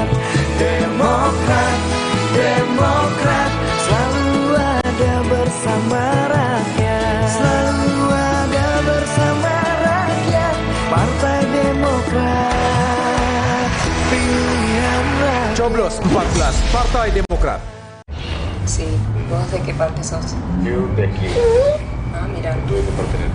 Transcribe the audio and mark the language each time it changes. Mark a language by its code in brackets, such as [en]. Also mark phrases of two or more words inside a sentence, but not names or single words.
[id] Demokrat, selalu ada bersama rakyat. Selalu ada bersama rakyat. Partai Demokrat, pilihan rakyat. Coblos 14, Partai Demokrat. [es] Sí, ¿vos de qué parte sos? Yo de aquí. Ah, mira. Tú de qué parte eres?